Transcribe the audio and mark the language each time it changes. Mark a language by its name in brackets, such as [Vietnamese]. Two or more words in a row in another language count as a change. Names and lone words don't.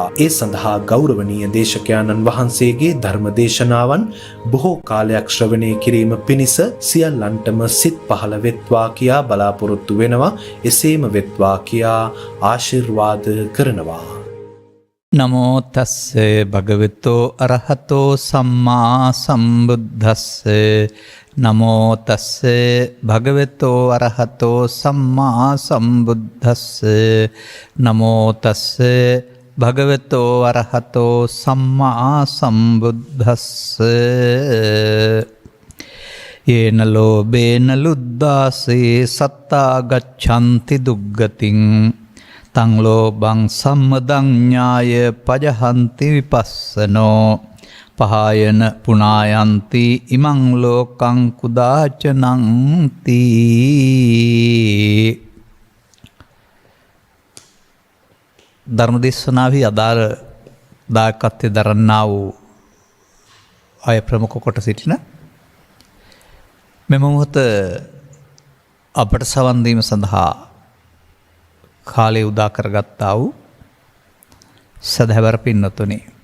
[Sinhala] ඒ සඳහා ගෞරවනීය දේශකයාණන් වහන්සේගේ ධර්ම දේශනාවන් බොහෝ කාලයක් ශ්‍රවණය කිරීම පිණිස සියල්ලන්ටම සිත් පහළ වෙත්වා කියා බලාපොරොත්තු වෙනවා. එසේම වෙත්වා කියා ආශිර්වාද කරනවා. [Pali] නමෝ තස්සේ භගවතෝ අරහතෝ සම්මා සම්බුද්දස්සේ නමෝ තස්සේ භගවතෝ අරහතෝ සම්මා සම්බුද්දස්සේ නමෝ තස්සේ භගවතෝ අරහතෝ සම්මා සම්බුද්දස්සේ යේන ලෝභේන ලුද්දාසේ සත්තා ගච්ඡanti දුග්ගතින් තං ලෝභං සම්මදං ඥාය පජහන්ති විපස්සනෝ පහායන පුනායන්ති ඉමං ලෝකං කුදාචනං තී. [Sinhala] ධර්මදේශනාවේ අදාළ දායකත්වයේ දරන්නා වූ අය ප්‍රමුඛ කොට සිටින මෙම මොහොත අපට සවන් දීම සඳහා කාලය උදා කරගත්තා වූ සදහැවර පින්නතුනි,